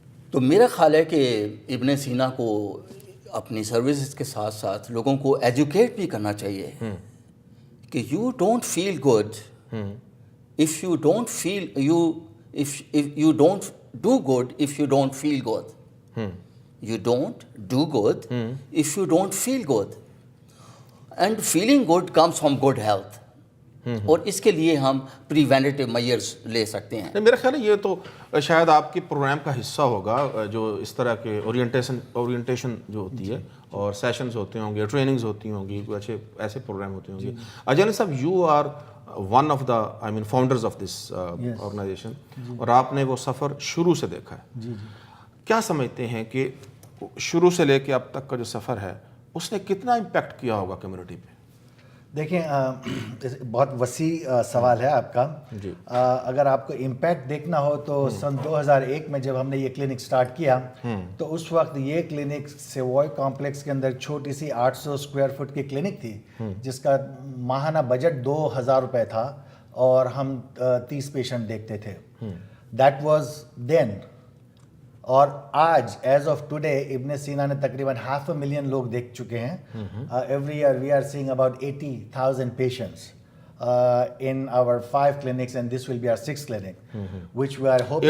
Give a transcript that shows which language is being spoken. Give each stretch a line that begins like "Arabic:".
Urdu: تو میرا خیال ہے کہ ابن سینا کو اپنی سروسز کے ساتھ ساتھ لوگوں کو ایجوکیٹ بھی کرنا چاہیے کہ
English: You don't feel good if you don't feel if you don't do good if you don't feel good. You don't do good if you don't feel good. And feeling good comes from good health.
Urdu: اور اس کے لیے ہم preventive measures لے سکتے ہیں. میرا خیال ہے یہ تو شاید آپ کے پروگرام کا حصہ ہوگا, جو اس طرح کے اورینٹیشن جو ہوتی ہے اور سیشنز ہوتے ہوں گے, ٹریننگز ہوتی ہوں گی, اچھے ایسے پروگرام ہوتے ہوں گے. اجان صاحب,
English: you are one of the founders of this organisation,
Urdu: اور آپ نے وہ سفر شروع سے دیکھا ہے. کیا سمجھتے ہیں کہ شروع سے لے کے اب تک کا جو سفر ہے اس نے کتنا امپیکٹ کیا ہوگا کمیونٹی پہ؟ دیکھیں, بہت وسیع سوال ہے آپ کا. اگر آپ کو امپیکٹ دیکھنا ہو تو سن 2001 میں جب ہم نے یہ کلینک سٹارٹ کیا تو اس وقت یہ کلینک سیوائے کمپلیکس کے اندر چھوٹی سی 800 اسکوائر فٹ کی کلینک تھی, جس کا ماہانہ بجٹ 2000 روپے تھا, اور ہم 30 پیشنٹ دیکھتے تھے.
English: That was then.
Urdu: اور آج ایز آف ٹوڈے ابن سینا نے تقریباً 500,000 لوگ دیکھ چکے ہیں.
English: every year we are seeing about 80,000 patients in our 5 clinics, and this will be our 6th clinic, which we are hoping